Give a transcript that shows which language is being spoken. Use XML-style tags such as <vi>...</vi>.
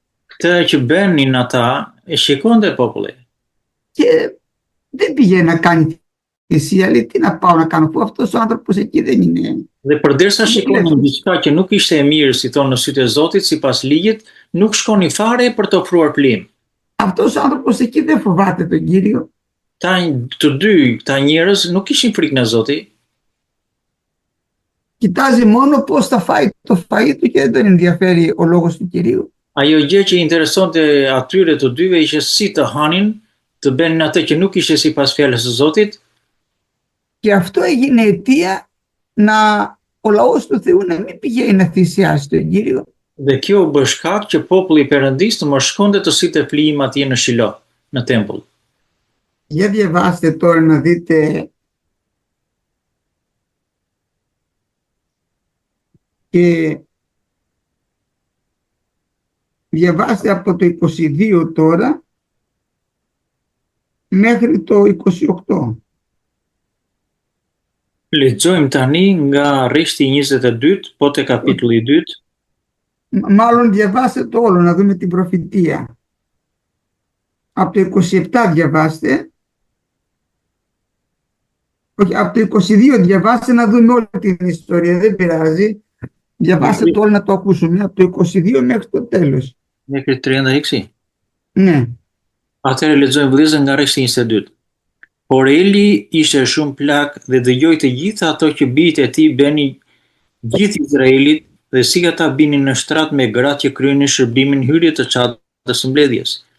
<sq>Këtë që bënin ata e shikonte populli.</sq> <el>και δεν πήγε να κάνει θυσία, λέει τι να πάω να κάνω, που αυτός ο άνθρωπος εκεί δεν είναι.</el> <sq>Dhe përderisa shikonin diçka që nuk ishte e mirë, si thonë në sytë e Zotit, sipas ligjit, nuk shkonin fare për të ofruar flim.</sq> <el>Αυτός ο άνθρωπος εκεί δεν φοβάται τον Κύριο.</el> <sq>Të dy këta njerëz nuk kishin frikë në Zotin.</sq> <el>Κοιτάζει μόνο πώς θα φάει το φαΐ του και δεν τον ενδιαφέρει ο λόγος του Κυρίου.</el> <sq>Ajo gjë që interesonte atyre të dyve ishte si të hanin, të bënin atë që nuk ishte sipas fjalës së Zotit.</sq> <el>Και αυτό έγινε αιτία να ο λαός του Θεού να μην πηγαίνει να θυσιάσει τον Κύριο.</el> <sq>Dhe kjo u bë shkak që populli i Perëndis të mos shkonte të sitte flijim atje në Shilo, në tempull.</sq> <el>Για διαβάστε τώρα να δείτε και διαβάστε από το 22 τώρα μέχρι το 28.</el> <sq>Lexojmë tani nga Rishti 22, po te kapitulli 2.</sq> <el>Μάλλον διαβάστε το όλο, να δούμε την προφητεία. Από το 27 διαβάστε. Όχι, από το 22 διαβάστε να δούμε όλη την ιστορία, δεν πειράζει. Διαβάστε το όλο να το ακούσουμε, από το 22 μέχρι το τέλος. Μέχρι 36. Ναι.</el> <sq>Atëherë lexojmë vëllezër nga Rishti 22. Por Eli ishte shumë plak dhe dëgjoi të gjitha ato që bijtë e tij bënin gjithë Izraelit dhe si ata binin në shtrat me gratë që kryenin shërbimin hyrje të çadrës së mbledhjes.</sq>